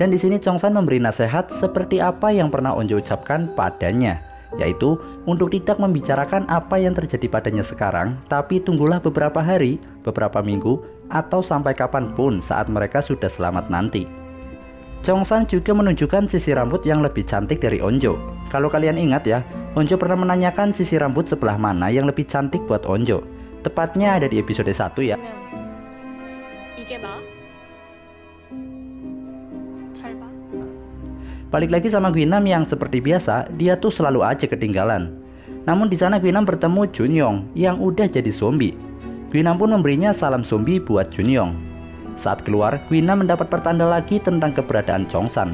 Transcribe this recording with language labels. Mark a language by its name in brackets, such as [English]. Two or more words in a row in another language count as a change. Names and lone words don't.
[Indonesian] Dan di sini Chongsan memberi nasihat seperti apa yang pernah Onjo ucapkan padanya, yaitu untuk tidak membicarakan apa yang terjadi padanya sekarang, tapi tunggulah beberapa hari, beberapa minggu, atau sampai kapanpun saat mereka sudah selamat nanti. Chongsan juga menunjukkan sisi rambut yang lebih cantik dari Onjo. Kalau kalian ingat ya, Onjo pernah menanyakan sisi rambut sebelah mana yang lebih cantik buat Onjo. Tepatnya ada di episode 1 ya. [Korean] 이게 나? 잘 봐. [Indonesian] Balik lagi sama Guinam yang seperti biasa, dia tuh selalu aja ketinggalan. Namun di sana Guinam bertemu Junyong yang udah jadi zombie. Guinam pun memberinya salam zombie buat Junyong. Saat keluar, Guinam mendapat pertanda lagi tentang keberadaan Chongsan.